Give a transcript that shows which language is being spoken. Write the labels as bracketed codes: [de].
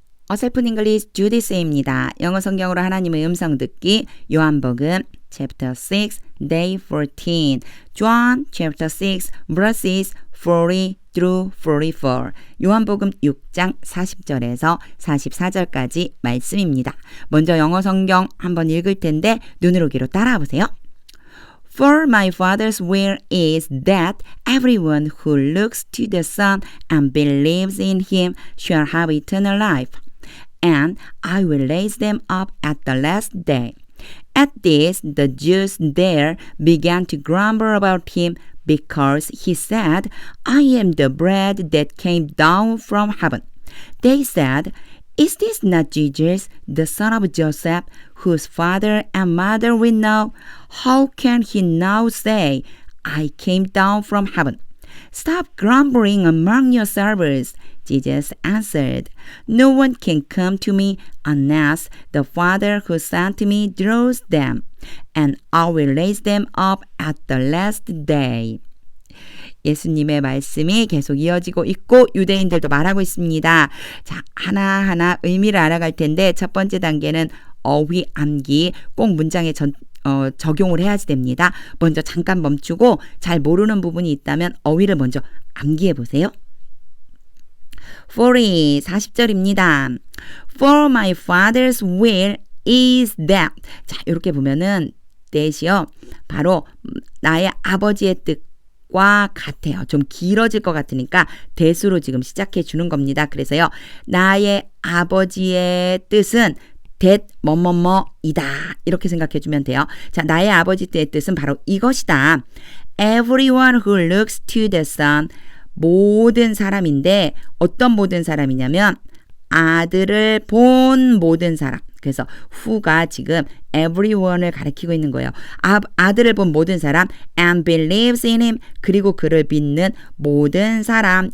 [ko] 어설픈 잉글리시 주디스입니다. 영어 성경으로 하나님의 음성 듣기 요한복음 [en] chapter 6 day 14 John chapter 6 verses 40 through 44 [ko] 요한복음 6장 40절에서 44절까지 말씀입니다. 먼저 영어 성경 한번 읽을 텐데 눈으로 귀로 따라와 보세요. [en] For my Father's will is that everyone who looks to the Son and believes in him shall have eternal life. And I will raise them up at the last day. At this, the Jews there began to grumble about him because he said, I am the bread that came down from heaven. They said, Is this not Jesus, the son of Joseph, whose father and mother we know? How can he now say, I came down from heaven? Stop grumbling among yourselves. Jesus answered, No one can come to me unless the Father who sent me draws them, and I will raise them up at the last day. [ko] 예수님의 말씀이 계속 이어지고 있고 유대인들도 말하고 있습니다. 자, 하나하나 의미를 알아갈 텐데 첫 번째 단계는 어휘, 암기 꼭 문장에 적용을 해야지 됩니다. 먼저 잠깐 멈추고 잘 모르는 부분이 있다면 어휘를 먼저 암기해 보세요. 40절입니다. [en] For my father's will is that. [ko] 자, 이렇게 보면은 that이요. 바로 나의 아버지의 뜻과 같아요. 좀 길어질 것 같으니까 that으로 지금 시작해 주는 겁니다. 그래서요. 나의 아버지의 뜻은 that 뭐뭐뭐이다. 이렇게 생각해 주면 돼요. 자, 나의 아버지의 뜻은 바로 이것이다. [en] Everyone who looks to the Son. [ko] 모든 사람인데 어떤 모든 사람이냐면 아들을 본 모든 사람. 그래서 who가 지금 everyone을 가리키고 있는 거예요. 아들을 본 모든 사람 [en] and believes in him. [ko] 그리고 그를 믿는 모든 사람.